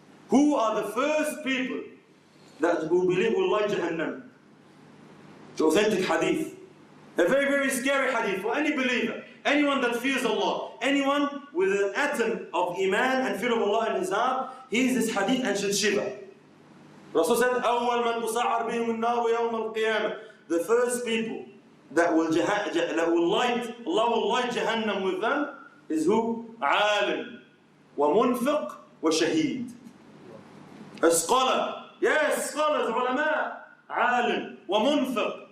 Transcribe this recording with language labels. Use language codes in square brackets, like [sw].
[en] Who are the first people that will believe will like Jahannam? The authentic hadith. A very, very scary hadith for any believer. Anyone that fears Allah, anyone with an atom of iman and fear of Allah in his heart, hears this hadith and should shiver. Rasul said, [ar] أول من تسعر بهم النار يوم القيامة. [en] The first people that will light, Allah will light Jahannam with them is who? [ar] عالم ومنفق وشهيد. [en] A scholar. Yes, scholars, ulama. [ar] عالم ومنفق.